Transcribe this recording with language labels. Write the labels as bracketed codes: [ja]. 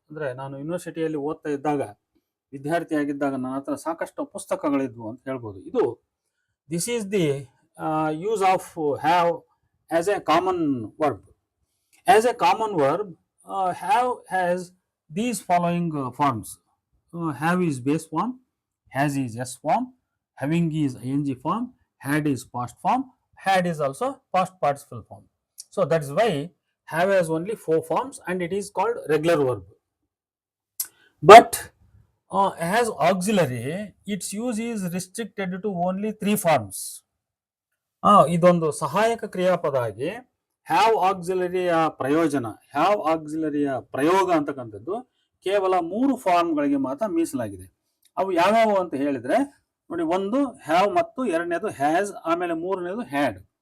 [kn] ಅಂದರೆ ನಾನು ಯೂನಿವರ್ಸಿಟಿಯಲ್ಲಿ ಓದ್ತಾ ಇದ್ದಾಗ, ವಿದ್ಯಾರ್ಥಿಯಾಗಿದ್ದಾಗ ನನ್ನ ಹತ್ರ ಸಾಕಷ್ಟು ಪುಸ್ತಕಗಳಿದ್ವು ಅಂತ ಹೇಳ್ಬೋದು. ಇದು [en] This is the use of have as a common verb. As a common verb, have has these following forms. Have is base form, has is s form, having is ing form, had is past form, had is also past participle form. So that is why have has only four forms and it is called regular verb. But as auxiliary, its use is restricted to only three forms. [kn] ಇದೊಂದು ಸಹಾಯಕ ಕ್ರಿಯಾಪದ ಆಗಿ have ಆಕ್ಸಿಲರಿಯ ಪ್ರಯೋಜನ, have ಆಕ್ಸಿಲರಿಯ ಪ್ರಯೋಗ ಅಂತಕ್ಕಂಥದ್ದು ಕೇವಲ 3 ಫಾರ್ಮ್ಗಳಿಗೆ ಮಾತ್ರ ಮೀಸಲಾಗಿದೆ. ಅವು ಯಾವ್ಯಾವು ಅಂತ ಹೇಳಿದ್ರೆ ನೋಡಿ, ಒಂದು ಹ್ಯಾವ್ ಮತ್ತು ಎರಡನೇದು ಹ್ಯಾಸ್, ಆಮೇಲೆ ಮೂರನೇದು ಹ್ಯಾಡ್.